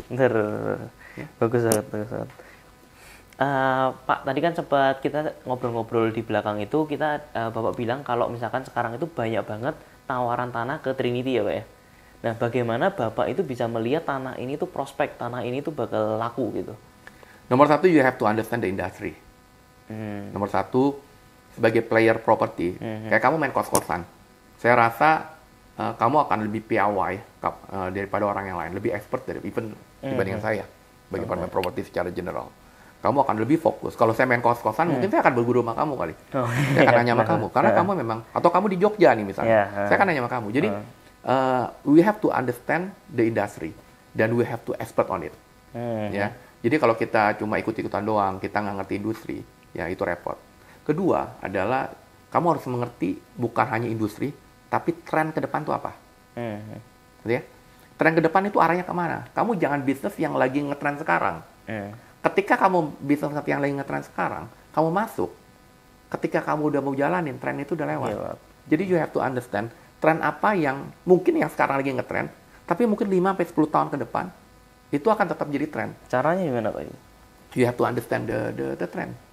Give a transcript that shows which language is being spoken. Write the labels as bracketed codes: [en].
[id] Betul. Ya. Bagus banget. Pak, tadi kan sempat kita ngobrol-ngobrol di belakang itu, Bapak bilang kalau misalkan sekarang itu banyak banget tawaran tanah ke Trinity ya Pak ya. Nah, bagaimana Bapak itu bisa melihat tanah ini tuh prospek, tanah ini tuh bakal laku gitu? Nomor satu, [en] you have to understand the industry. [id] Nomor satu, sebagai player property, kayak kamu main kos-kosan, saya rasa kamu akan lebih piawai daripada orang yang lain, lebih expert dibandingkan saya, bagi pemain properti secara general. Kamu akan lebih fokus. Kalau saya main kos-kosan, mungkin saya akan berguru sama kamu kali. Saya akan nanya sama kamu. Karena kamu memang, atau kamu di Jogja nih misalnya. Saya akan nanya sama kamu. [en] Jadi, we have to understand the industry. Dan we have to expert on it. [id] Ya. Jadi kalau kita cuma ikut-ikutan doang, kita nggak ngerti industri, ya itu repot. Kedua adalah, kamu harus mengerti bukan hanya industri, tapi tren ke depan itu apa. Ya? Tren ke depan itu arahnya kemana? Kamu jangan bisnis yang lagi ngetren sekarang. Ketika kamu bisnis yang lagi ngetren sekarang, kamu masuk, ketika kamu udah mau jalanin, tren itu udah lewat. Jadi [en] you have to understand, [id] tren apa yang mungkin yang sekarang lagi ngetren, tapi mungkin 5-10 tahun ke depan, itu akan tetap jadi tren. Caranya gimana Pak? [en] You have to understand the trend.